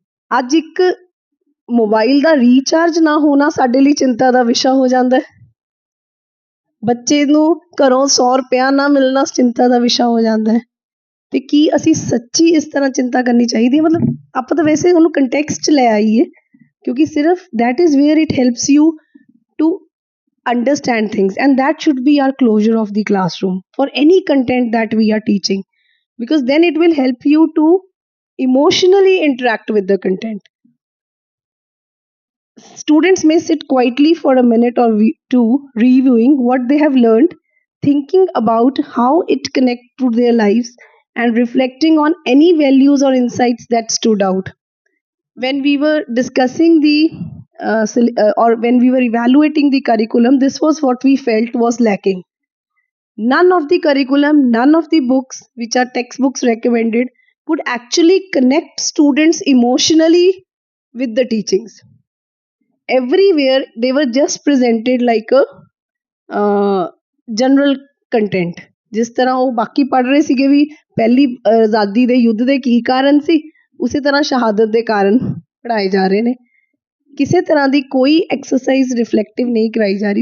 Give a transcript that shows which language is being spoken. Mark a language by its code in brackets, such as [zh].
[pa] ਅੱਜ ਇੱਕ ਮੋਬਾਈਲ ਦਾ ਰੀਚਾਰਜ ਨਾ ਹੋਣਾ ਸਾਡੇ ਲਈ ਚਿੰਤਾ ਦਾ ਵਿਸ਼ਾ ਹੋ ਜਾਂਦਾ ਹੈ, ਬੱਚੇ ਨੂੰ ਘਰੋਂ 100 ਰੁਪਇਆ ਨਾ ਮਿਲਣਾ ਚਿੰਤਾ ਦਾ ਵਿਸ਼ਾ ਹੋ ਜਾਂਦਾ ਹੈ। ਤੇ ਕੀ ਅਸੀਂ ਸੱਚੀ ਇਸ ਤਰ੍ਹਾਂ ਚਿੰਤਾ ਕਰਨੀ ਚਾਹੀਦੀ ਹੈ? ਮਤਲਬ ਆਪਾਂ ਤਾਂ ਵੈਸੇ ਉਹਨੂੰ ਕੰਟੈਕਸਟ 'ਚ ਲੈ ਆਈਏ, [hi] क्योंकि सिर्फ [en] That is where it helps you to understand things, and that should be our closure of the classroom for any content that we are teaching, because then it will help you to emotionally interact with the content. Students may sit quietly for a minute or two, reviewing what they have learned, thinking about how it connects to their lives, and reflecting on any values or insights that stood out. When we were discussing the or when we were evaluating the curriculum, this was what we felt was lacking. None of the curriculum, none of the books which are textbooks recommended could actually connect students emotionally with the teachings. Everywhere they were just presented like a [pa] general content, ਜਿਸ ਤਰ੍ਹਾਂ ਉਹ ਬਾਕੀ ਪੜ੍ਹ ਰਹੇ ਸੀਗੇ ਵੀ ਪਹਿਲੀ ਆਜ਼ਾਦੀ ਦੇ ਯੁੱਧ ਦੇ ਕੀ ਕਾਰਨ ਸੀ, ਉਸੇ ਤਰ੍ਹਾਂ ਸ਼ਹਾਦਤ ਦੇ ਕਾਰਨ ਪੜ੍ਹਾਏ ਜਾ ਰਹੇ ਨੇ। ਕਿਸੇ ਤਰ੍ਹਾਂ ਦੀ ਕੋਈ ਐਕਸਰਸਾਈਜ਼ ਰਿਫਲੈਕਟਿਵ ਨਹੀਂ ਕਰਾਈ ਜਾ ਰਹੀ।